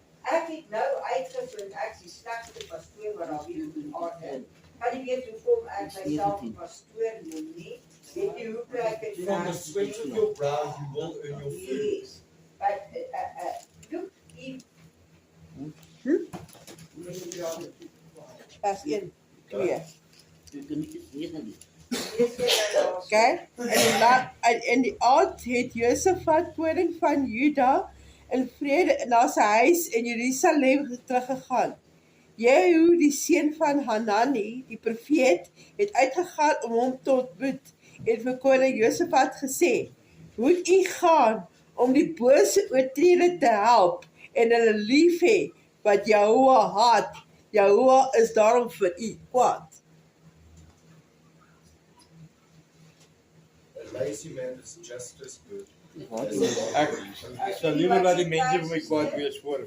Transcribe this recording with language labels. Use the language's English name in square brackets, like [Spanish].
[Afrikaans] Ek het nou uitgevind ek is die slegste pastoor wat daar weer op aarde. Kan jy weet hoekom ek myself 'n pastoor noem nie? Weet jy hoe kry ek dit? [English] From the sweat of your brow, you will earn your food. Yes. But look, if [Afrikaans] Vers 1, 2. [English] Yes, [Afrikaans] Okay? En die aand het Josafat, koning van Juda, in vrede na sy huis in Jerusalem teruggegaan. Jehu, die seun van Hanani, die profeet, het uitgegaan om hom te ontmoet en vir koning Josafat gesê, moet u gaan om die bose oortreder te help en hulle lief hê wat Jehovah haat. Jehovah is daarom vir u kwaad. [English] A lazy man is just as good. [Afrikaans] Ek sal liewer laat die mense vir my kwaad wees voor.